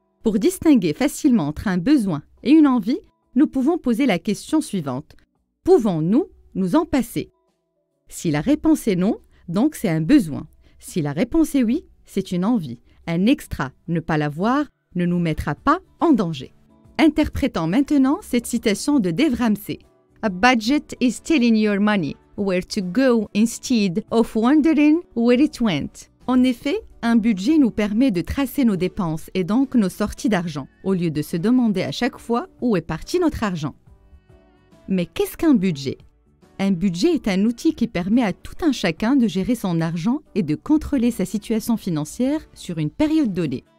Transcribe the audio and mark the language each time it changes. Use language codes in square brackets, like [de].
[fr] Pour distinguer facilement entre un besoin et une envie, nous pouvons poser la question suivante. Pouvons-nous nous en passer? Si la réponse est non, donc c'est un besoin. Si la réponse est oui, c'est une envie. Un extra, ne pas l'avoir, ne nous mettra pas en danger. Interprétons maintenant cette citation de Dave Ramsey. [en] A budget is telling your money where to go instead of wondering where it went. [fr] En effet, un budget nous permet de tracer nos dépenses et donc nos sorties d'argent, au lieu de se demander à chaque fois où est parti notre argent. Mais qu'est-ce qu'un budget? Un budget est un outil qui permet à tout un chacun de gérer son argent et de contrôler sa situation financière sur une période donnée.